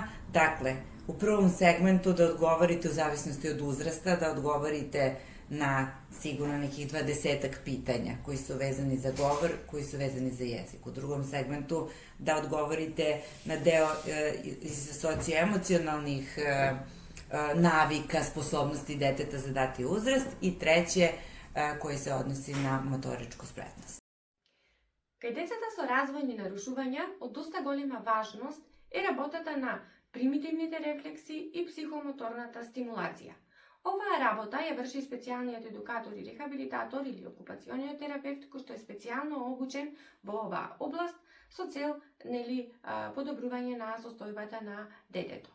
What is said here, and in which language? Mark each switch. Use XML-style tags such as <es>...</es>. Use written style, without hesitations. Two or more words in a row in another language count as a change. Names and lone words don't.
<sr>Dakle, u prvom segmentu da odgovorite u zavisnosti od uzrasta, da odgovorite na sigurno nekih 20-ak pitanja koji su vezani za govor, koji su vezani za jezik. U drugom segmentu da odgovorite na deo iz socioemocionalnih navika, sposobnosti deteta za dati uzrast i treće koji se odnosi na motoričku spretnost.</sr> <mk>Кај децата со развојни нарушувања, од доста голема важност е работата на примитивните рефлекси и психомоторната стимулација. Оваа работа ја врши специјалниот едукатор и рехабилитатор или окупациониот терапевт кој што е специјално обучен во оваа област со цел подобрување на состојбата на детето.</mk>